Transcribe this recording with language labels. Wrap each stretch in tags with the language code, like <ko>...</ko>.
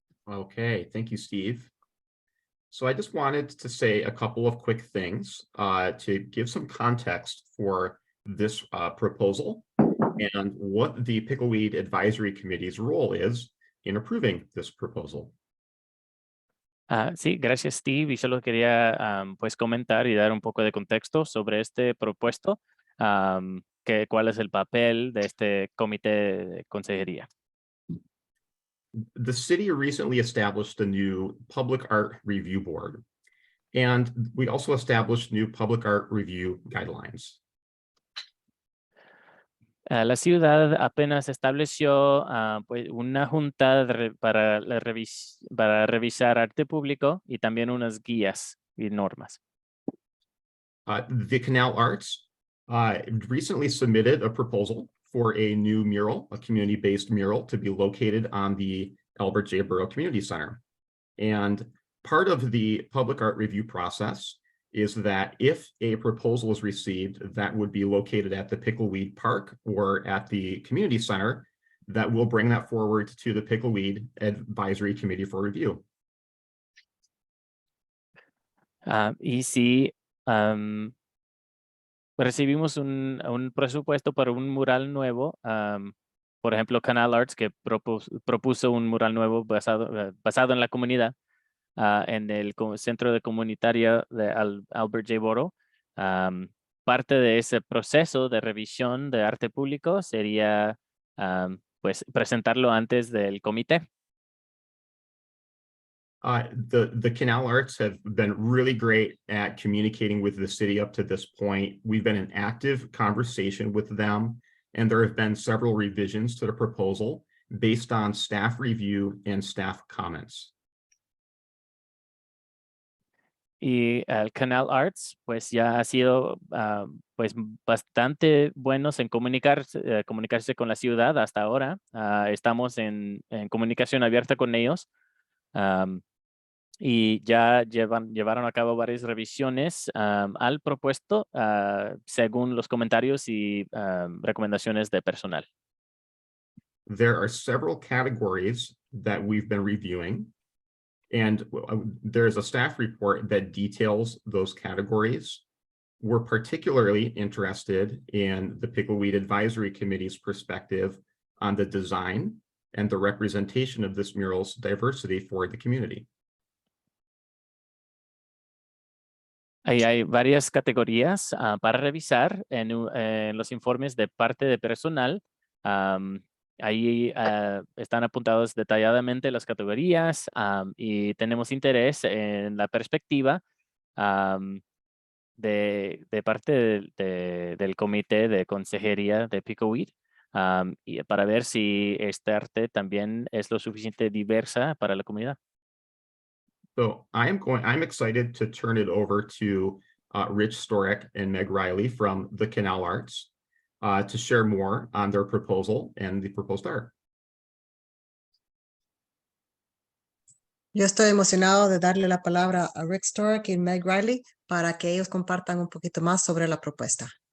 <en>Okay, thank you, Steve. So I just wanted to say a couple of quick things to give some context for this proposal and what the Pickleweed Advisory Committee's role is in approving this proposal.</en> <es>Sí, gracias Steve. Y solo quería pues comentar y dar un poco de contexto sobre este propuesto, cuál es el papel de este comité de consejería.</es> <en>The city recently established a new public art review board, and we also established new public art review guidelines.</en> <es>La ciudad apenas estableció pues una junta para revisar arte público y también unas guías y normas.</es> <en>The Canal Arts recently submitted a proposal for a new mural, a community-based mural to be located on the Albert J. Burrow Community Center. And part of the public art review process is that if a proposal is received that would be located at the Pickleweed Park or at the community center, that will bring that forward to the Pickleweed Advisory Committee for review.</en> <es>Y si recibimos un presupuesto para un mural nuevo, por ejemplo, Canal Arts, que propuso un mural nuevo basado en la comunidad, en el centro de comunitaria de Albert J. Burrow. Parte de ese proceso de revisión de arte público sería pues presentarlo antes del comité.</es> <en>The Canal Arts have been really great at communicating with the city up to this point. We've been in active conversation with them, and there have been several revisions to the proposal based on staff review and staff comments.</en> <es>Y el Canal Arts pues ya ha sido pues bastante buenos en comunicarse con la ciudad hasta ahora. Estamos en comunicación abierta con ellos y ya llevaron a cabo varias revisiones al propuesto según los comentarios y recomendaciones de personal.</es> <en>There are several categories that we've been reviewing. And there's a staff report that details those categories. We're particularly interested in the Pickleweed Advisory Committee's perspective on the design and the representation of this mural's diversity for the community.</en> <es>Ahí hay varias categorías para revisar en los informes de parte de personal. Ahí están apuntados detalladamente las categorías y tenemos interés en la perspectiva de parte del comité de consejería de Pickleweed, y para ver si este arte también es lo suficiente diversa para la comunidad.</es> <en>So I'm excited to turn it over to Rich Storek and Meg Riley from the Canal Arts to share more on their proposal and the proposed art.</en> <es>Yo estoy emocionado de darle la palabra a Rick Stork y Meg Riley para que ellos compartan un poquito más sobre la propuesta.</es>